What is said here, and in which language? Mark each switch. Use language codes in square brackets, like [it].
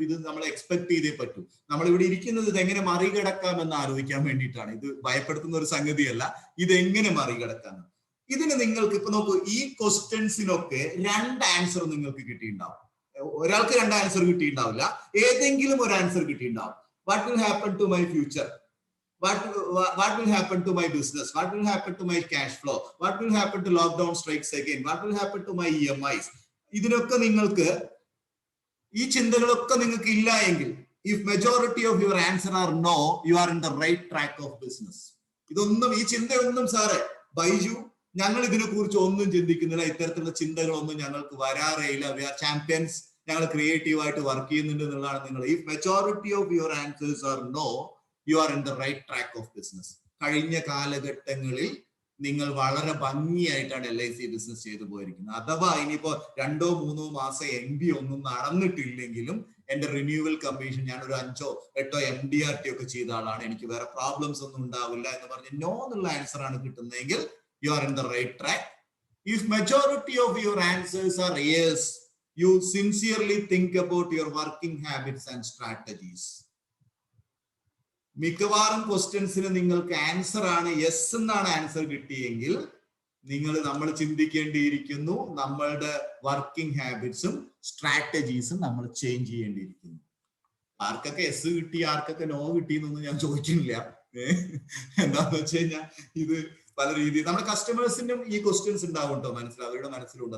[ml] ഇത് നമ്മൾ എക്സ്പെക്ട് ചെയ്തേ പറ്റൂ. നമ്മൾ ഇവിടെ ഇരിക്കുന്നത് ഇത് എങ്ങനെ മറികടക്കാമെന്ന് ആലോചിക്കാൻ വേണ്ടിയിട്ടാണ്. ഇത് ഭയപ്പെടുത്തുന്ന ഒരു സംഗതിയല്ല, ഇതെങ്ങനെ മറികടക്കാം. ഇതിന് നിങ്ങൾക്ക് ഇപ്പൊ നോക്കൂ, ഈ ക്വസ്റ്റ്യൻസിനൊക്കെ 2 ആൻസർ നിങ്ങൾക്ക് കിട്ടിയിട്ടുണ്ടാവും. ഒരാൾക്ക് 2 ആൻസർ കിട്ടിയിട്ടുണ്ടാവില്ല, ഏതെങ്കിലും ഒരു ആൻസർ കിട്ടിയിട്ടുണ്ടാവും. [en] What will happen to my future? What will happen to my business? What will happen to my cash flow? What will happen to lockdown strikes again? What will happen to my EMIs? [ml] ഇതിനൊക്കെ നിങ്ങൾക്ക്, ഈ ചിന്തകളൊക്കെ നിങ്ങൾക്ക് ഇല്ല എങ്കിൽ, [en] if majority of your answer are no, you are in the right track of business. [ml] ഇതൊന്നും, ഈ ചിന്തയൊന്നും സാറേ ബൈജു ഞങ്ങൾ ഇതിനെ കുറിച്ച് ഒന്നും ചിന്തിക്കുന്നില്ല, ഇത്തരത്തിലുള്ള ചിന്തകളൊന്നും ഞങ്ങൾക്ക് വരാറേയില്ല, [en] we are champions, [ml] ഞങ്ങൾ ക്രിയേറ്റീവ് ആയിട്ട് വർക്ക് ചെയ്യുന്നുണ്ട് എന്നുള്ളതാണ് നിങ്ങൾ. [en] if majority of your answers are no, you are in the right track of business. [ml] കഴിഞ്ഞ കാലഘട്ടങ്ങളിൽ നിങ്ങൾ വളരെ ഭംഗിയായിട്ടാണ് LIC ബിസിനസ് ചെയ്തു പോയിരിക്കുന്നത്. അഥവാ ഇനിയിപ്പോ 2-3 മാസം MB ഒന്നും നടന്നിട്ടില്ലെങ്കിലും എന്റെ റിന്യൂവൽ കമ്മീഷൻ ഞാൻ ഒരു 5-8 MDRT ഒക്കെ ചെയ്ത ആളാണ്, എനിക്ക് വേറെ പ്രോബ്ലംസ് ഒന്നും ഉണ്ടാവില്ല എന്ന് പറഞ്ഞ് നോ എന്നുള്ള ആൻസർ ആണ് കിട്ടുന്നതെങ്കിൽ [en] you are in the right track. If majority of your answers are yes, you sincerely think about your working habits and strategies. [ml] മിക്കവാറും ക്വസ്റ്റ്യൻസിന് നിങ്ങൾക്ക് ആൻസർ ആണ് യെസ് എന്നാണ് ആൻസർ കിട്ടിയെങ്കിൽ നമ്മൾ ചിന്തിക്കേണ്ടിയിരിക്കുന്നു, നമ്മളുടെ വർക്കിംഗ് ഹാബിറ്റ്സും സ്ട്രാറ്റജീസും നമ്മൾ ചേഞ്ച് ചെയ്യേണ്ടിയിരിക്കുന്നു. ആർക്കൊക്കെ എസ് കിട്ടി ആർക്കൊക്കെ നോ കിട്ടി എന്നൊന്നും ഞാൻ ചോദിക്കുന്നില്ല. എന്താന്ന് വെച്ച് കഴിഞ്ഞാൽ ഇത് പല രീതിയിൽ നമ്മുടെ കസ്റ്റമേഴ്സിനും ഈ ക്വസ്റ്റ്യൻസ് ഉണ്ടാവും കേട്ടോ, അവരുടെ മനസ്സിലുണ്ടോ.